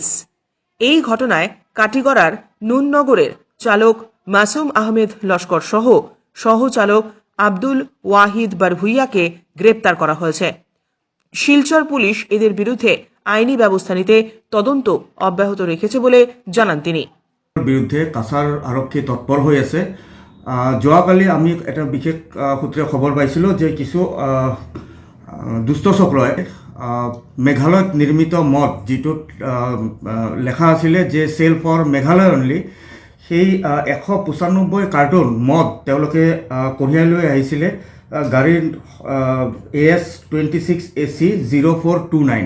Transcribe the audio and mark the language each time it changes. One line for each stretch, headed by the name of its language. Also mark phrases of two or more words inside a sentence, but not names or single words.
Bangla: এই ঘটনায় কাটিগড়ার নুননগরের চালক মাসুম আহমেদ লস্কর সহ সহচালক আব্দুল ওয়াহিদ বারভুইয়াকে গ্রেপ্তার করা হয়েছে। শিলচর পুলিশ এদের বিরুদ্ধে আইনি ব্যবস্থা নিতে তদন্ত অব্যাহত রেখেছে বলে জানান তিনি।
Assamese: বিৰুদ্ধে কাছাৰ আৰক্ষী তৎপৰ হৈ আছে। যোৱাকালি আমি এটা বিশেষ সূত্ৰে খবৰ পাইছিলোঁ যে কিছু দুষ্ট চক্ৰই মেঘালয়ত নিৰ্মিত মদ, যিটোত লেখা আছিলে যে
English: sale for Meghalaya only,
Assamese: সেই 195 কাৰ্টুন মদ তেওঁলোকে কঢ়িয়াই লৈ আহিছিলে গাড়ীৰ AS26 AC 0429।